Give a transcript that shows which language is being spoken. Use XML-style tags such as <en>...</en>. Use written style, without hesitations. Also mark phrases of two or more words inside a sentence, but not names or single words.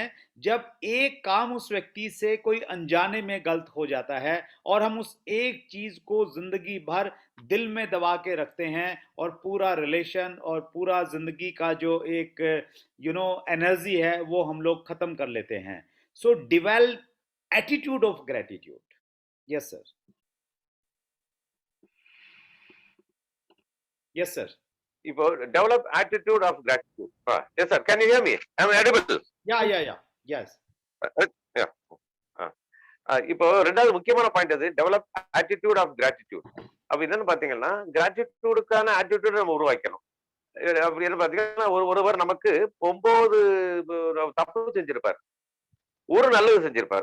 <hi>जब एक काम उस व्यक्ति से कोई अनजाने में गलत हो जाता है और हम उस एक चीज को जिंदगी भर दिल में दबा के रखते हैं, और पूरा रिलेशन और पूरा जिंदगी का जो एक एनर्जी है वो हम लोग खत्म कर लेते हैं।</hi> <en>so develop attitude of gratitude. yes sir. yes sir. இப்போ develop attitude of gratitude. yes sir, can you hear me? I am audible. ya ya ya yes.</en> <ta>இப்போ ரெண்டாவது முக்கியமான பாயிண்ட் அது</ta> <en>develop attitude of gratitude.</en> <ta>அப்ப என்னன்னு பாத்தீங்கன்னா,</ta> <en>gratitudeக்கான attitude</en> <ta>நம்ம உருவாக்கணும். அப்படி என்ன பாத்தீங்கன்னா, ஒருவர் நமக்கு 9 தப்பு செஞ்சிருப்பார், ஒரு நல்லது செஞ்சிருப்பார்.</ta>